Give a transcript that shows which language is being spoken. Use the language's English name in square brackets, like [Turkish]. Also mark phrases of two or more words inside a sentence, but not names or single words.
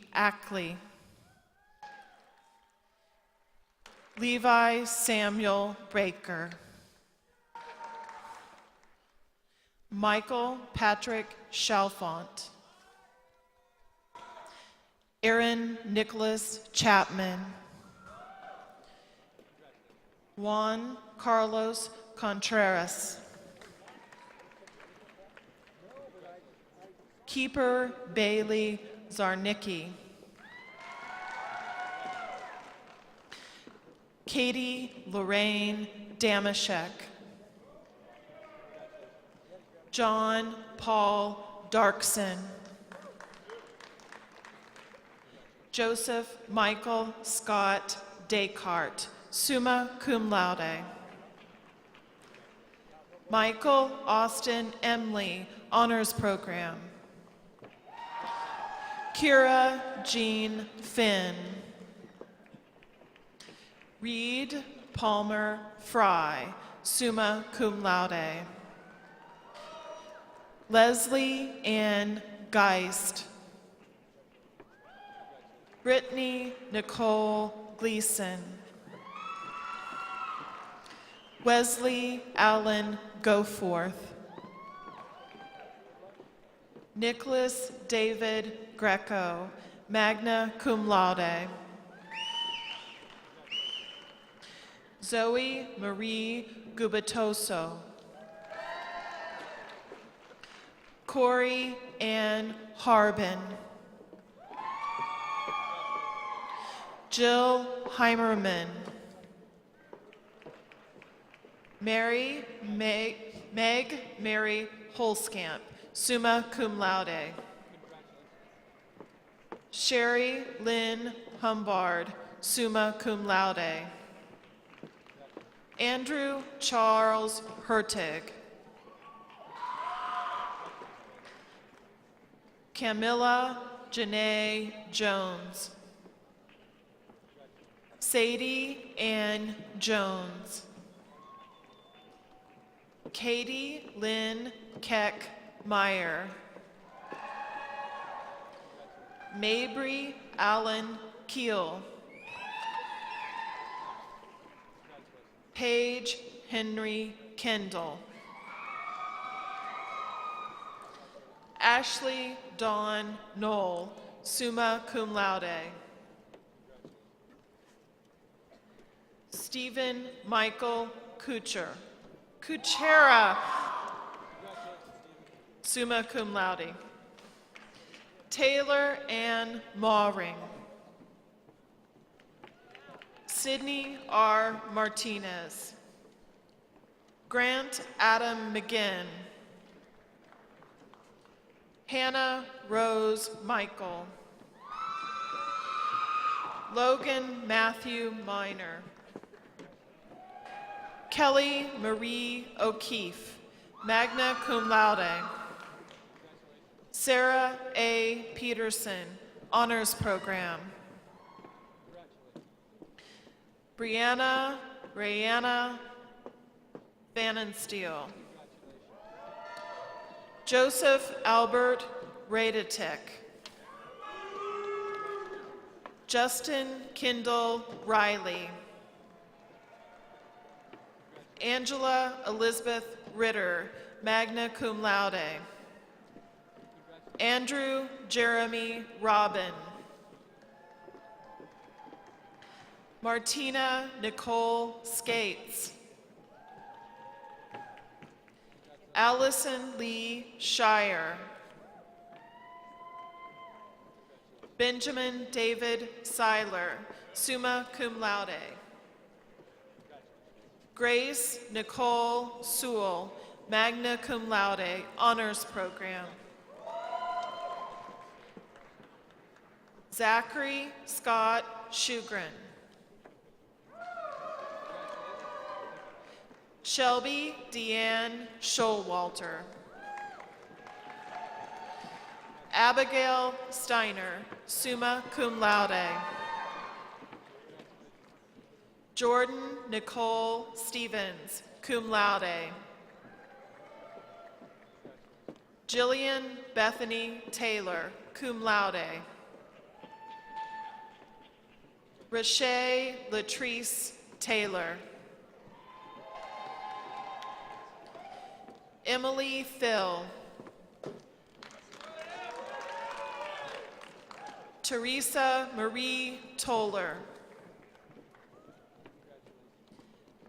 [English] Ackley, Levi Samuel Baker, Michael Patrick Chalfont, Aaron Nicholas Chapman, Juan Carlos Contreras. Keeper Bailey Zarnicki. Katie Lorraine Damashek. John Paul Darkson. Joseph Michael Scott Descartes, [Latin] summa cum laude. [English] Michael Austin Emley, honors program. Kira Jean Finn. Reed Palmer Fry, [Latin] summa cum laude. [English] Leslie Ann Geist. Brittany Nicole Gleason. Wesley Allen Goforth. Nicholas David Greco, [Latin] magna cum laude. [English] Zoe Marie Gubitoso. Corey Ann Harbin. Jill Heimerman. Meg Mary Holskamp, [Latin] summa cum laude. [English] Sherry Lynn Humbard, [Latin] summa cum laude. [English] Andrew Charles Hertig. Camilla Janae Jones. Sadie Ann Jones. Katie Lynn Keck Meyer. Mabry Allen Keel. Paige Henry Kendall. Ashley Dawn Knoll, [Latin] summa cum laude. [English] Stephen Michael Kuchera, [Latin] summa cum laude. [English] Taylor Ann Mawring. Sydney R. Martinez. Grant Adam McGinn. Hannah Rose Michael. Logan Matthew Minor. Kelly Marie O'Keefe, [Latin] magna cum laude. [English] Sarah A. Peterson, honors program. Brianna Rayanna Vanensteel. Joseph Albert Radetic. Justin Kindle Riley. Angela Elizabeth Ritter, [Latin] magna cum laude. [English] Andrew Jeremy Robin. Martina Nicole Skates. Allison Lee Shire. Benjamin David Seiler, [Latin] summa cum laude. [English] Grace Nicole Sewell, [Latin] magna cum laude, [English] honors program. Zachary Scott Shugren. Shelby Deanne Showalter. Abigail Steiner, [Latin] summa cum laude. [English] Jordan Nicole Stevens, [Latin] cum laude. [English] Jillian Bethany Taylor, [Latin] cum laude. [English] Rashay Latrice Taylor. Emily Phil. Teresa Marie Toller.